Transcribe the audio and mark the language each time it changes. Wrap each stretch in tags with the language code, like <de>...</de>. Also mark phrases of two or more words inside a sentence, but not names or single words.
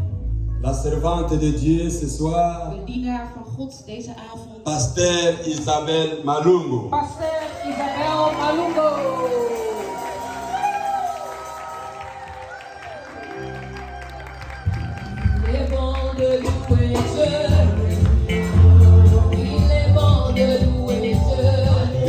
<fr>la servante de Dieu ce soir,</fr> <nl>de dienaar van God deze avond,</nl> <fr>Pasteur Isabelle Malungu.</fr> <nl>Pasteur Isabelle Malungu.</nl> <fr>Il est bon de louer Dieu. Il est bon de louer Dieu.</fr>